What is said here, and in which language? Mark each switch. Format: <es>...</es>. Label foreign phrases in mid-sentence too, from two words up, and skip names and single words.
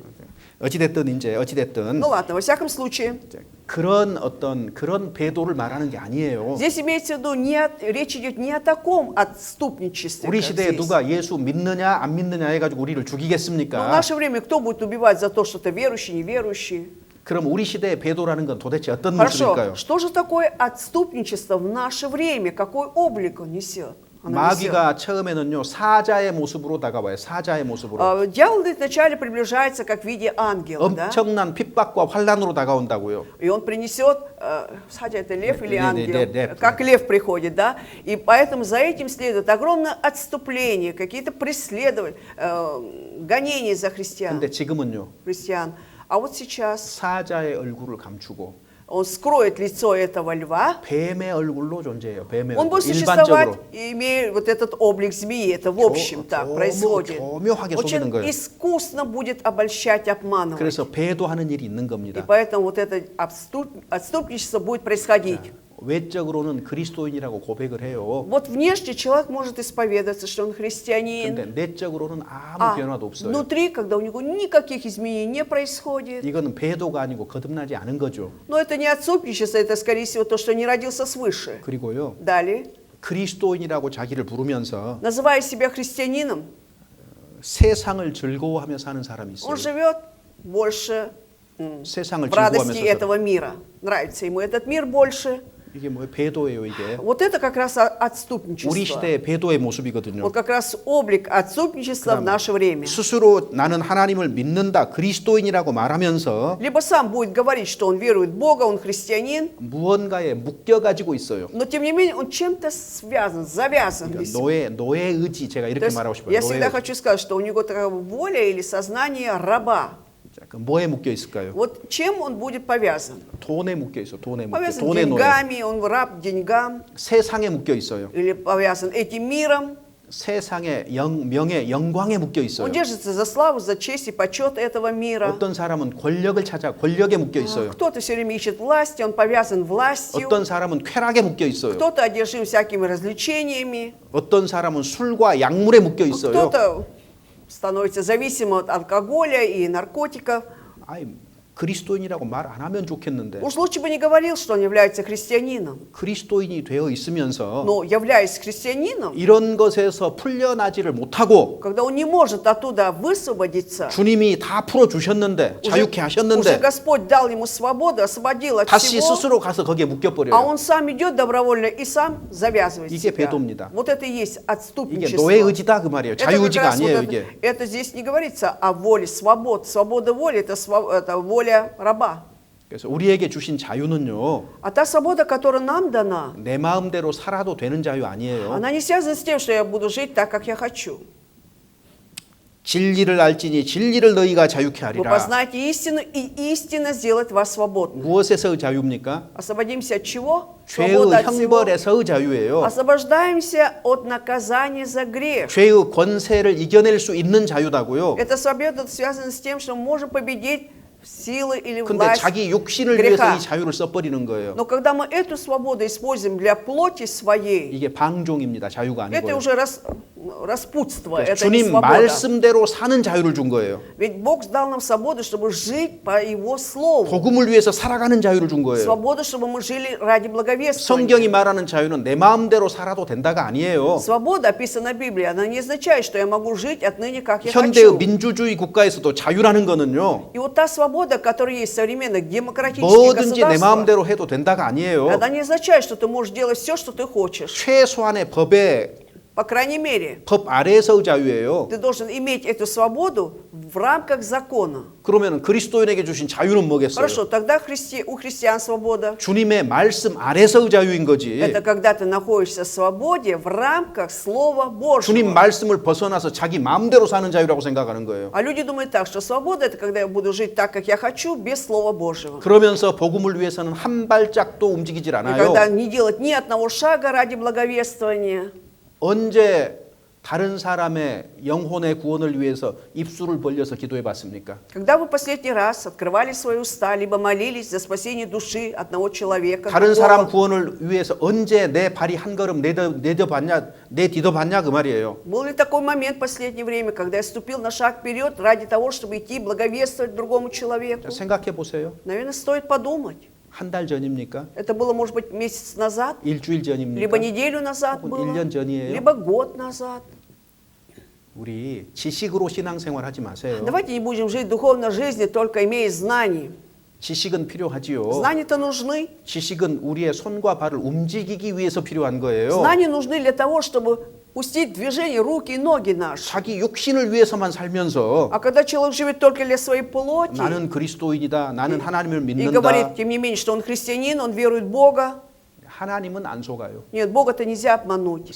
<ko>어찌됐든</ko> <ru>Ну ладно, во всяком случае,</ru> <ko>그런 배도를 말하는 게 아니에요.</ko> <ru>здесь имеется в виду, речь идет не о таком отступничестве,</ru> <ko>우리</ko> <ru>как</ru> <ko>시대에</ko> <ru>здесь.</ru> <ko>누가 예수 믿느냐 안 믿느냐 해가지고 우리를</ko> <ru>Но в</ru> <ko>죽이겠습니까?</ko> <ru>наше время кто будет убивать за то, что ты верующий, неверующий?</ru> <ko>그럼 우리 시대의 배도라는 건 도대체 어떤</ko> <ru>Хорошо,</ru> <ko>모습일까요?</ko> <ru>что же такое отступничество в наше время? Какой облик он несет? Оно несет.</ru> <ko>마귀가 처음에는요 사자의 모습으로 다가와요. 사자의 모습으로.</ko> <ru>Дьявол вначале приближается как в виде ангела, да?</ru> <ko>엄청난 핍박과 환란으로 다가온다고요.</ko> <ru>И он принесет, садя это лев или Не, ангел, лев. как лев приходит, да? И поэтому за этим следует огромное отступление, какие-то преследования, гонения за христиан.</ru> <ko>근데 지금은요</ko> <ru>А вот сейчас</ru> <ko>사자의 얼굴을 감추고</ko> <ru>он скроет лицо этого льва,</ru> <ko>뱀의 얼굴로 존재해요. 뱀의</ko> <ru>он</ru> <ko>얼굴.</ko> <ru>будет существовать,</ru> <ko>일반적으로</ko> <ru>имея вот этот облик змеи, это в общем так происходит.</ru> <ko>교묘하게 속이는</ko> <ru>Очень</ru> <ko>거예요.</ko> <ru>искусно будет обольщать, обманывать.</ru> <ko>그래서 배도하는 일이 있는</ko> <ru>И</ru> <ko>겁니다.</ko> <ru>поэтому вот это отступничество будет происходить.</ru> <ko>외적으로는 그리스도인이라고 고백을 해요.</ko> <ru>Вот внешне человек может исповедаться, что он христианин,</ru> <ko>근데 내적으로는 아무 변화도 없어요.</ko> <ru>внутри, когда у него никаких изменений не происходит.</ru> <ko>이거는 배도가 아니고 거듭나지 않은 거죠.</ko> <ru>Но это не отступничество, это, скорее всего, то, что не родился свыше.</ru> <ko>그리고요</ko> <ru>Далее,</ru> <ko>그리스도인이라고 자기를 부르면서</ko> <ru>называя себя христианином,</ru> <ko>세상을 즐거워하며 사는 사람이 있어요.</ko> <ru>он живет больше</ru> <ko>세상을</ko> <ru>в радости</ru> <ko>즐거워하면서</ko> <ru>этого мира. Нравится ему этот мир больше.</ru> <ko>이게 뭐예요? 배도예요, 이게.</ko> <ru>Вот это как раз</ru> <ko>우리</ko> <ru>отступничество.</ru> <ko>시대의 배도의 모습이거든요.</ko> <ru>Вот как раз облик отступничества в наше время.</ru> <ko>스스로 나는 하나님을 믿는다, 그리스도인이라고 말하면서</ko> <ru>Либо сам будет говорить, что он верует в Бога, он христианин,</ru> <ko>무언가에 묶여가지고 있어요.</ko> <ru>но тем не менее он чем-то связан, завязан.</ru> <ko>그러니까</ko> <ru>весь.</ru> <ko>노예 의지, 제가</ko> <ru>То</ru> <ko>이렇게</ko> <ru>есть</ru> <ko>말하고 싶어요.</ko> <ru>я</ru> <ko>노예</ko> <ru>всегда</ru> <ko>의지.</ko> <ru>хочу сказать, что у него такая воля или сознание раба.</ru> <ko>자, 그 뭐에 묶여 있을까요?</ko> <ru>Вот чем он будет повязан?</ru> <ko>돈에 묶여 있어. 돈에 묶여.</ko> <ru>Повязан</ru> <ko>돈의 노예.</ko> <ru>деньгами, он раб деньгам,</ru> <ko>세상에 묶여 있어요.</ko> <ru>или повязан этим миром.</ru> <ko>세상의 명예, 영광에 묶여 있어요.</ko> <ru>Он держится за славу, за честь и почет этого мира.</ru> <ko>어떤 사람은 권력을 찾아 권력에 묶여 있어요.</ko> <ru>Кто-то все время ищет власти, он повязан властью.</ru> <ko>어떤 사람은 쾌락에 묶여 있어요.</ko> <ru>Кто-то одержим всякими развлечениями.</ru> <ko>어떤 사람은 술과 약물에 묶여 있어요.</ko> <ru>Кто-то становится зависимым от алкоголя и наркотиков.</ru> <ko>아이, 그리스도인이라고 말 안 하면 좋겠는데</ko> <ru>Уж лучше бы не говорил, что он является христианином.</ru> <ko>그리스도인이 되어 있으면서</ko> <ru>Но являясь христианином,</ru> <ko>이런 것에서 풀려나지를 못하고</ko> <ru>когда он не может оттуда высвободиться,</ru> <ko>주님이 다 풀어주셨는데 자유케</ko> <ru>уже</ru> <ko>하셨는데</ko> <ru>Господь дал ему свободу, освободил от</ru> <ko>다시</ko> <ru>всего,</ru> <ko>스스로 가서 거기에</ko> <ru>а</ru> <ko>묶여버려요.</ko> <ru>он сам идет добровольно и сам завязывает</ru> <ko>이게</ko> <ru>себя.</ru> <ko>배도입니다.</ko> <ru>Вот это и есть</ru> <ko>이게</ko> <ru>отступничество.</ru> <ko>노예 의지다 그 말이에요.</ko> <ru>Это как</ru> <ko>자유의지가</ko> <ru>раз</ru> <ko>아니에요</ko> <ru>вот</ru> <ko>이게.</ko> <ru>это здесь не говорится о воле, свобода воли, это воля раба.</ru> <ko>그래서 우리에게 주신 자유는요.</ko> <ru>А та свобода, которая нам дана,</ru> <ko>내 마음대로 살아도 되는 자유 아니에요.</ko> <ru>она не связана с тем, что я буду жить так, как я хочу.</ru> <ko>진리를 알지니 진리를 너희가 자유케</ko> <ru>Вы</ru> <ko>하리라.</ko> <ru>познаете истину, и истина сделает вас свободным.</ru> <ko>무엇에서의 자유입니까?</ko> <ru>Освободимся от чего?</ru> <ko>죄의</ko> <ru>Свобода от всего.</ru> <ko>형벌에서의 자유예요.</ko> <ru>Освобождаемся от наказания за грех.</ru> <ko>죄의 권세를 이겨낼 수 있는 자유다고요.</ko> <ru>Эта свобода связана с тем, что мы можем победить силы или</ru> <ko>근데</ko> <ru>власть</ru> <ko>자기 욕심을</ko> <ru>греха.</ru> <ko>위해서 이 자유를 써버리는 거예요.</ko> <ru>Но когда мы эту свободу используем для плоти своей,</ru> <ko>이게 방종입니다. 자유가</ko> <ru>это</ru> <ko>아니고요.</ko> <ru>уже распутство,</ru> <ko>그래서</ko> <ru>это не</ru> <ko>주님</ko> <ru>свобода.</ru> <ko>말씀대로 사는 자유를 준 거예요.</ko> <ru>Ведь Бог дал нам свободу, чтобы жить по Его Слову.</ru> <ko>복음을 위해서 살아가는 자유를 준 거예요.</ko> <ru>Свободу, чтобы мы жили ради благовествования.</ru> <ko>성경이 말하는 자유는 내 마음대로 살아도 된다가 아니에요.</ko> <ru>Свобода, описана в Библии, она не означает, что я могу жить отныне, как я</ru> <ko>현대의</ko> <ru>хочу.</ru> <ko>민주주의 국가에서도 자유라는 거는요.</ko> <ru>И вот та свобода, которая есть в современных демократических</ru> <ko>뭐든지 내</ko> <ru>государствах,</ru> <ko>마음대로 해도 된다가 아니에요.</ko> <ru>она не означает, что ты можешь делать все, что ты хочешь.</ru> <ko>최소한의 법에</ko> <ru>По крайней мере,</ru> <ko>법 아래에서의 자유예요.</ko> <ru>ты должен иметь эту свободу в рамках закона.</ru> <ko>그러면 그리스도인에게 주신 자유는 뭐겠어요?</ko> <ru>Хорошо, тогда у христиан свобода.</ru> <ko>주님의 말씀 아래서의 자유인 거지.</ko> <ru>Это когда ты находишься в свободе в рамках Слова Божьего.</ru> <ko>주님 말씀을 벗어나서 자기 마음대로 사는 자유라고 생각하는 거예요.</ko> <ru>А люди думают так, что свобода это когда я буду жить так, как я хочу, без Слова Божьего.</ru> <ko>그러면서 복음을 위해서는 한 발짝도 움직이질</ko> <ru>И</ru> <ko>않아요.</ko> <ru>когда не делать ни одного шага ради благовествования.</ru> <ko>언제 다른 사람의 영혼의 구원을 위해서 입술을 벌려서 기도해 봤습니까?</ko> <ru>Когда вы последний раз открывали свои уста, либо молились за спасение души одного человека,</ru> <ko>다른 사람</ko> <ru>другого?</ru> <ko>구원을 위해서 언제 내 발이 한 걸음 내디뎌봤냐 그 말이에요.</ko> <ru>Был ли такой момент в последнее время, когда я ступил на шаг вперед ради того, чтобы идти благовествовать другому человеку?</ru> <ko>생각해 보세요.</ko> <ru>Наверное, стоит подумать.</ru> <ko>한 달 전입니까?</ko> <ru>Это было, может быть, месяц назад,</ru> <ko>일주일 전입니까?</ko> <ru>либо неделю назад</ru> <ko>혹은</ko> <ru>было,</ru> <ko>1년 전이에요?</ko> <ru>либо год назад.</ru> <ko>우리 지식으로 신앙생활 하지 마세요.</ko> <ru>Давайте не будем жить духовной жизнью, только имея знаний.</ru> <ko>지식은 필요하지요.</ko> <ru>Знания-то нужны.</ru> <ko>지식은 우리의 손과 발을 움직이기 위해서 필요한 거예요.</ko> <ru>Знания нужны для того, чтобы пустить в движение руки и ноги наши.</ru> <ko>자기 육신을 위해서만 살면서</ko> <ru>А когда человек живет только для своей плоти</ru> <ko>나는 그리스도인이다. 나는 하나님을</ko> <ru>и</ru> <ko>믿는다.</ko> <ru>говорит, тем не менее, что он христианин, он верует в Бога,</ru> <ko>하나님은 안 속아요.</ko> <ru>нет, Бога-то нельзя обмануть.</ru>